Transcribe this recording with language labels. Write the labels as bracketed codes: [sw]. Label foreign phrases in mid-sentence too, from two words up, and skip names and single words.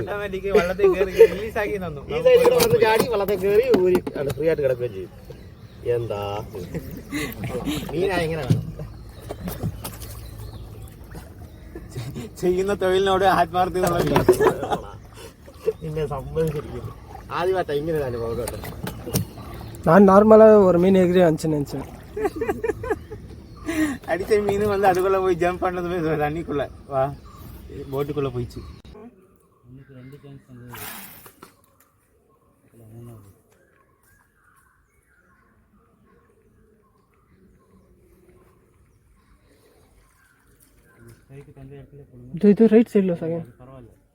[ml] ഈ സൈഡിൽ വന്ന് ചാടി വള്ളത്തെ കയറി ഊരി ഫ്രീ ആയിട്ട് കിടക്കുകയും ചെയ്തു. എന്താ മീനാ എങ്ങനെ ചെയ്യുന്ന തൊഴിലിനോട് ആത്മാർത്ഥത നിന്നെ സമ്മതിച്ചിരിക്കുന്നു. ആദ്യമായിട്ടാ ഇങ്ങനെ ഒരു അനുഭവം കേട്ടോ. [ta] நான் நார்மலாக ஒரு மீன் எகிரி நினச்சேன். அடிச்ச மீன் வந்து அதுக்குள்ள போய் ஜம்ப் பண்ணதுமே தண்ணிக்குள்ள வா போட்டுக்குள்ள போயிடுச்சு. இது ரைட் சைடில் சார். பரவாயில்ல.